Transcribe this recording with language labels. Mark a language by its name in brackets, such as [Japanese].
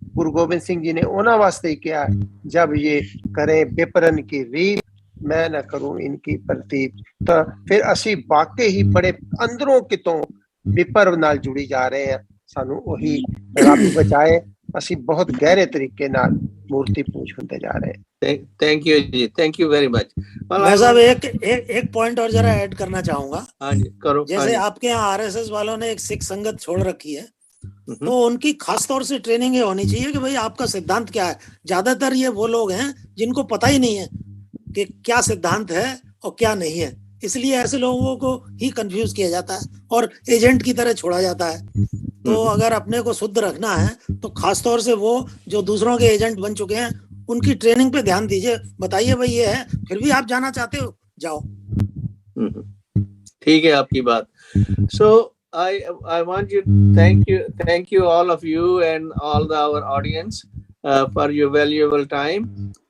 [Punjabi] ਗੁਰੂ ਗੋਬਿੰਦ ਸਿੰਘ ਜੀ ਨੇ ਉਹਨਾਂ ਵਾਸਤੇ ਹੀ ਕਿਹਾ, [Braj] ਜਬ ਇਹ ਕਰੇ ਬਿਪਰਨ ਕੀ ਰੀਤ ਮੈਂ ਨਾ ਕਰੂੰ ਇਨਕੀ ਪ੍ਰਤੀਤ। [Punjabi] ਤਾਂ ਫਿਰ ਅਸੀਂ ਵਾਕਈ ਹੀ ਬੜੇ ਅੰਦਰੋਂ ਕਿਤੋਂ ਵਿਪਰ ਨਾਲ ਜੁੜੀ ਜਾ ਰਹੇ ਹਾਂ। ਸਾਨੂੰ ਉਹੀ ਰੱਬ ਬਚਾਏ, ਅਸੀਂ ਬਹੁਤ ਗਹਿਰੇ ਤਰੀਕੇ ਨਾਲ [Hindi] मूर्ति पूज होते जा रहे हैं। Thank you ji, thank you very much. मैं साहब एक पॉइंट और जरा ऐड करना चाहूंगा। हाँ जी, करो। जैसे आपके यहाँ आरएसएस वालों ने एक सिख संगत छोड़ रखी है, तो उनकी खास तौर से ट्रेनिंग ये होनी चाहिए कि भाई आपका सिद्धांत क्या है। ज्यादातर ये वो लोग हैं जिनको पता ही नहीं है कि क्या सिद्धांत है और क्या नहीं है, इसलिए ऐसे लोगों को ही कंफ्यूज किया जाता है और एजेंट की तरह छोड़ा जाता है। तो अगर अपने को शुद्ध रखना है तो खास तौर से वो जो दूसरों के एजेंट बन चुके हैं उनकी ट्रेनिंग पे ध्यान दीजिए। बताइए भाई ये है, फिर भी आप जाना चाहते हो जाओ। ठीक है आपकी बात। [English] So I want you thank you all of you and all our audience for your valuable time.